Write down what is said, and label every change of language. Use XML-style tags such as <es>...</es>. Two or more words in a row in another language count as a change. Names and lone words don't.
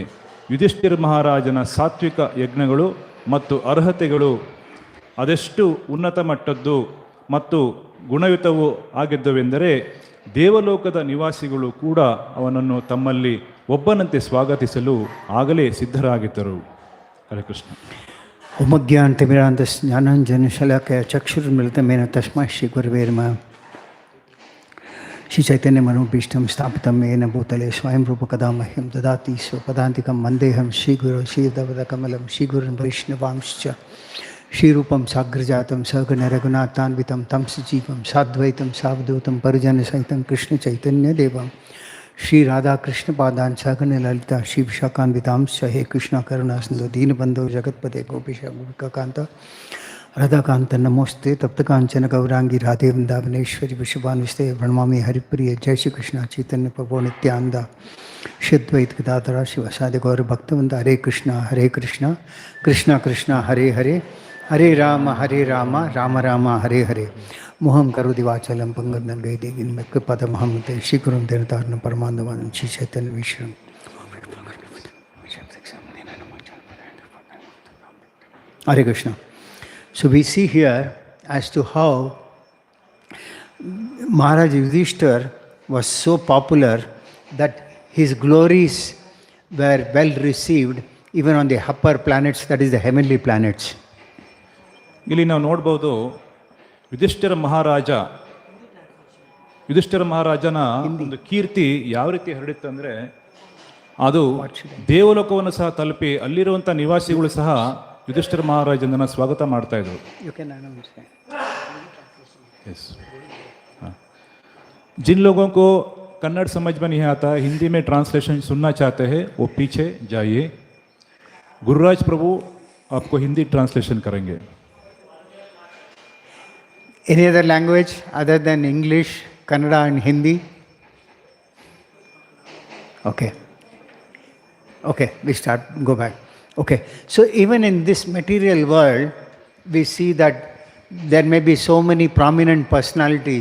<kn>ಯುಧಿಷ್ಠಿರ ಮಹಾರಾಜನ ಸಾತ್ವಿಕ ಯಜ್ಞಗಳು ಮತ್ತು ಅರ್ಹತೆಗಳು ಅದೆಷ್ಟು ಉನ್ನತ ಮಟ್ಟದ್ದು ಮತ್ತು ಗುಣಯುತವೂ ಆಗಿದ್ದವೆಂದರೆ ದೇವಲೋಕದ ನಿವಾಸಿಗಳು ಕೂಡ ಅವನನ್ನು ತಮ್ಮಲ್ಲಿ ಒಬ್ಬನಂತೆ ಸ್ವಾಗತಿಸಲು ಆಗಲೇ ಸಿದ್ಧರಾಗಿದ್ದರು. ಹರೇ ಕೃಷ್ಣ.</kn> <sa>ಉಮಜ್ಞಾನತಿಮಿರಾಂತಸ್ಯ ಜ್ಞಾನಾಂಜನಶಲಾಕಯ ಚಕ್ಷುರ್ಮಿಲಿತಮೇನ ತಸ್ಮೈ ಶ್ರೀ ಗುರವೇ ನಮಃ. ಶ್ರೀ ಚೈತನ್ಯ ಮನೋಭೀಷ್ಟಂ ಸ್ಥಾಪಿತಂ ಯೇನ ಭೂತಲೆ ಸ್ವಯಂ ರೂಪಕದಾ ಮಹ್ಯಂ ದದಾತಿ ಸ್ವಪದಾಂತಿಕಂ ವಂದೇಹಂ ಶ್ರೀಗುರು ಶ್ರೀಧವದಕಮಲಂ ಶ್ರೀಗುರುನ್ ವೈಷ್ಣವಾಂಶ್ಚ ಶ್ರೀರೂಪಂ ಸಾಗ್ರಜಾತಂ ಸಗಣ ರಘುನಾಥಾನ್ವಿತಂ तं सजीवं साद्वैतं सावधूतं परिजनसहितं कृष्णचैतन्यदेवं श्रीराधाकृष्णपादान् सगण ललिता श्रीविशाखान्वितांश्च. हे कृष्ण करुणा सिन्धु दीनबन्धो जगत्पते गोपीश गोपिकान्त राधाकान्त नमोस्ते. तप्तकाञ्चन गौरांगी राधे वृंदावनेश्वरी विश्वभानुस्ते प्रणमामि हरिप्रिय. जय श्री कृष्ण चैतन्य प्रभो नित्यानंद श्री अद्वैत गदाधर शिवसादि गौर भक्तवृंद. हरे कृष्ण कृष्ण कृष्ण हरे हरे, हरे राम राम राम हरे हरे. मोहं करोति वाचालं पंगं गैदेगिन् पदमहं ते श्री गुरुं देवतारं परमानन्दं श्री चैतन्य विष्णु. हरे कृष्ण.</sa> <en>So we see here as to how Maharaj Yudhishthir was so popular that his glories were well received even on the upper planets, that is the heavenly planets.</en> <kn>ಇಲ್ಲಿ ನಾವು ನೋಡ್ಬೋದು ಯುಧಿಷ್ಠಿರ ಮಹಾರಾಜನ ಒಂದು ಕೀರ್ತಿ ಯಾವ ರೀತಿ ಹರಡಿತ್ತಂದ್ರೆ ಅದು ದೇವಲೋಕವನ್ನು ಸಹ ತಲುಪಿ ಅಲ್ಲಿರುವಂಥ ನಿವಾಸಿಗಳು ಸಹ ಯುಧಿಷ್ಠಿರ ಮಹಾರಾಜನ ಸ್ವಾಗತ ಮಾಡ್ತಾ ಇದ್ರು.</kn> <hi>जिन लोगों को कन्नड़ समझ में नहीं आता, हिंदी में ट्रांसलेशन सुनना चाहते हैं, वो पीछे जाइए. गुरुराज प्रभु आपको हिंदी ट्रांसलेशन करेंगे.</hi> <en>Any other language other than English, Kannada and Hindi? Okay, we start, go back. Okay, so even in this material world, we see that there may be so many prominent personalities.</en>